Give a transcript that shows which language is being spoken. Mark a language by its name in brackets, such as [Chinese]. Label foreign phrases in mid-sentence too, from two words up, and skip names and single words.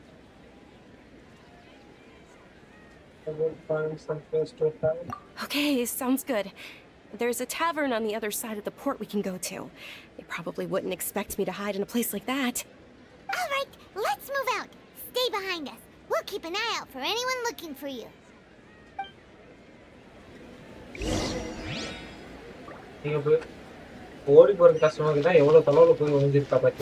[English] I will find some place to hide. Okay, sounds good. There's a tavern on the other side of the port we can go to. They probably wouldn't expect me to hide in a place like that. All right, let's move out. Stay behind us. We'll keep an eye out for anyone looking for you. [Tamil] நீங்க ஓடி போறது கஷ்டமா இருக்குன்னா எவ்வளவு தொலைவுல போய் ஒளிஞ்சிருக்கா பாத்தியா?